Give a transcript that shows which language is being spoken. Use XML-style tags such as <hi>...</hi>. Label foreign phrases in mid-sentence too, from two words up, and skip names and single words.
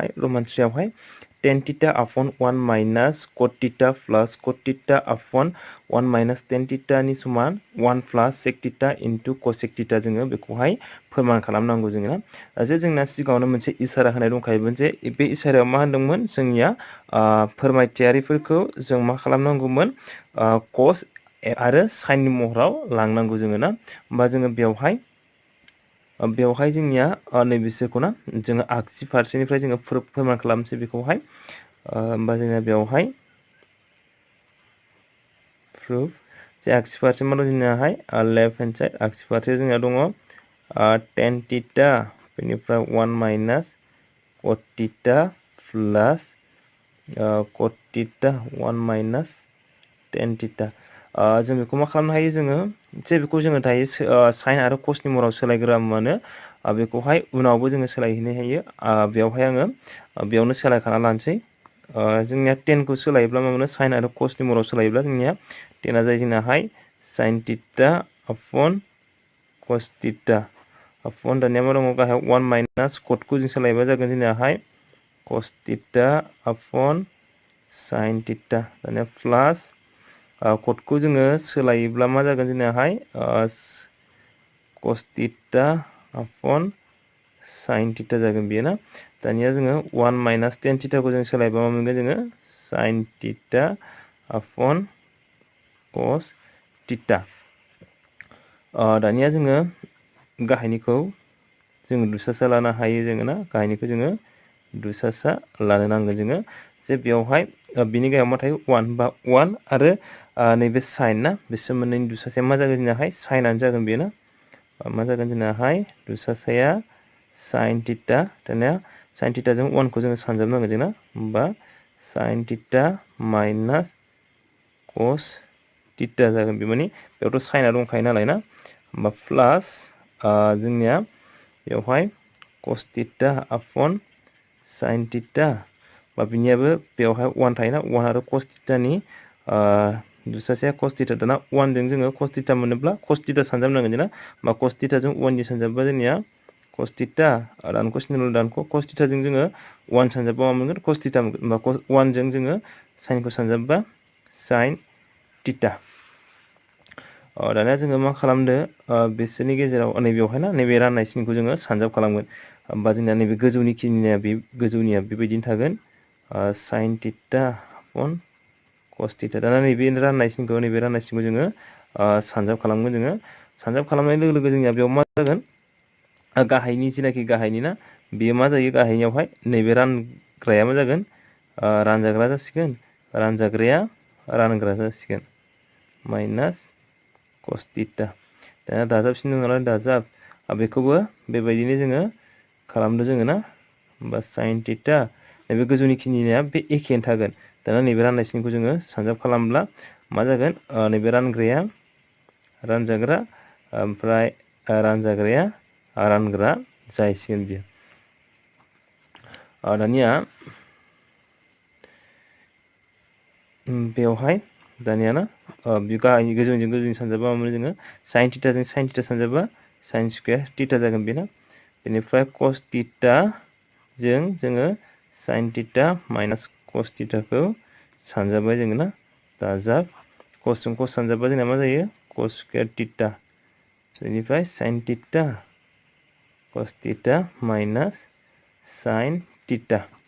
<brx>रमान थ्रियावहाय</brx> <en>tan theta upon 1 minus cot theta plus cot theta upon 1 minus tan theta</en> <brx>नि समान</brx> <en>1 plus sec theta into cosec theta</en> <brx>जोङो बेखौहाय फोरमान खालामनांगौ जोङो जे जोंना सिगाङावनो मोनसे इसारा होनाय दंखायोमोन जे बे इसारायाव मा होनदोंमोन जोंनिया फोरमायथियारिफोरखौ जों मा खालामनांगौमोन cos आरो sin नि महराव लांनांगौ जोङो ना होमबा जोङो बेवहाय जोंनिया नैबेसोरखौ ना जोङो आगसि फारसेनिफ्राय जोङो फोरमान खालामसै बेखौहाय होमबा जोङो बेवहाय प्रुफ जे आगसि फारसे मा दं जोंनियाहाय</brx> <en>left hand side</en> <brx>आगसि फारसे जोंना दङ tan theta बेनिफ्राय</brx> <en>1 minus cot theta plus cot theta 1 minus tan theta</en> <brx>जों बेखौ मा खालामनो हायो जोङो जे बेखौ जोङो दायो sin आरो cos नि महराव सोलायग्रोआमानो बेखौहाय उनावबो जोङो सोलायहैनो हायो बेवहाय आङो बेयावनो सोलायखाना लानोसै जोंनिया 10 खौ सोलायोब्ला मा मोनो sin आरो cos नि महराव सोलायोब्ला जोंनिया 10 आ जायो जोंनाहाय</brx> <en>sin theta upon cos theta upon</en> <brx>दानिया मा दङ गाहायाव</brx> <en>1 minus cot</en> <brx>खौ जों सोलायोबा जागोन जोंनियाहाय</brx> <en>cos theta upon sin theta</en> <brx>दानिया प्लास cot खौ जोङो सोलायोब्ला मा जागोन जोंनियाहाय</brx> <en>cos theta upon sin theta</en> <brx>जागोन बेयो ना दानिया जोङो</brx> <en>1 minus tan theta</en> <brx>खौ जों सोलायबा मा मोनगोन जोङो</brx> <en>sin theta upon cos theta</en> <brx>दानिया जोङो गाहायनिखौ जोङो दुसासा लानो हायो जोङो ना गाहायनिखौ जोङो दुसासा लानो नांगोन जोङो जे बेवहाय बिनि गाहायाव मा थायो 1 बा 1 आरो नैबे sin ना बिसोर मोननैनि दुसासाया मा जागोन जोंनाहाय साइनानो जागोन बेयो ना मा जागोन जोंनाहाय दुसासाया sin theta दानिया</brx> <en>sin theta</en> <brx>जों 1 खौ जोङो सानजाबनांगोन जोंना होमबा</brx> <en>sin theta minus cos theta</en> <brx>जागोन बे माने बेयावथ' साइना दंखायो नालाय ना होमबा प्लास जोंनिया बेवहाय</brx> <en>cos theta upon sin theta</en> <brx>बा बिनियाबो बेवहाय 1 थायोना 1 आरो</brx> <en>cos theta</en> <brx>नि दुसासाया</brx> <en>cos theta</en> <brx>दाना 1 जों जोङो</brx> <en>cos theta</en> <brx>मोनोब्ला</brx> <en>cos theta</en> <brx>सानजाबनांगोन जोंना होमबा</brx> <en>cos theta</en> <brx>जों 1 नि सानजाबबा जोंनिया</brx> <en>cos theta</en> <brx>दानख' सिनल' दानख'</brx> <en>cos theta</en> <brx>जों जोङो 1 सानजाबबा मा मोनगोन cos theta मोनगोन होमबा 1 जों जोङो sin खौ सानजाबबा</brx> <en>sin theta</en> <brx>दानिया जोङो मा खालामदो बिसोरनि गेजेराव नैबेयावहाय ना नैबे राननाय सिनखौ जोङो सानजाब खालामगोन होमबा जोंना नैबे गोजौनि गोजौनिया बेबायदिनो थागोन</brx> <en>sin theta upon cos theta</en> <brx>दाना नैबे राननाय सिनखौ जोङो सानजाब खालामगोन जोङो सानजाब खालामनाय लोगो लोगो जोंनिया बेयाव मा जागोन गाहायनि जिनाखि गाहायनि ना बेयो मा जायो गाहायनियावहाय नैबे रानग्राया मा जागोन रानजाग्रा जासिगोन रानजाग्राया रानग्रा जासिगोन</brx> <en>minus cos theta</en> <brx>दाना दाजाबसिन दं नालाय दाजाब बेखौबो बेबायदिनो जोङो खालामदो जोङो ना होमबा</brx> <en>sin theta</en> <brx>नैबे गोजौनि खिनिया बे एखेयानो थागोन दाना नैबे राननाय सिनखौ जोङो सानजाब खालामब्ला मा जागोन नैबे रानग्राया रानजाग्रा ओमफ्राय रानजाग्राया रानग्रा जाहैसिगोन बियो दानिया बेवहाय दानिया ना गाहायनि गोजौनि सानजाबा मा मोनो जोङो</brx> <en>sin theta</en> <brx>जों</brx> <en>sin theta</en> <brx>सानजाबा</brx> <en>sin square theta</en> <brx>जागोन बेना बेनिफ्राय</brx> <en>cos theta</en> <brx>जों जोङो</brx> <en>sin theta minus cos theta</en> <brx>खौ सानजाबाय जोङो ना दाजाब cos जों cos सानजाबा जोंना मा जायो</brx> <en>cos square theta</en> <brx>बेनिफ्राय</brx> <en>sin theta cos theta minus sin theta</en>